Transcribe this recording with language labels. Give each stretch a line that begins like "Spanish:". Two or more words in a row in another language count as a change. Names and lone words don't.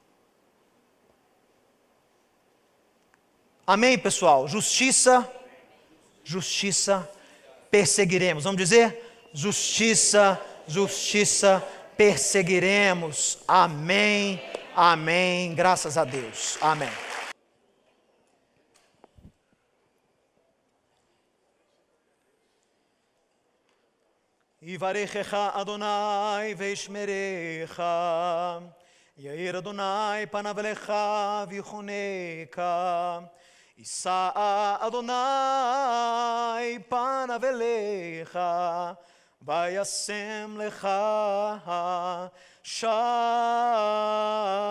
Portuguese: Amém, pessoal? Justiça, perseguiremos. Vamos dizer? Justiça, perseguiremos. Amém, amém. Graças a Deus. Amém.
Hebrew: יברכך אדוני וישמרך, יאר אדוני פניו אליך ויחנך, ישא אדוני פניו אליך, וישם לך שלום.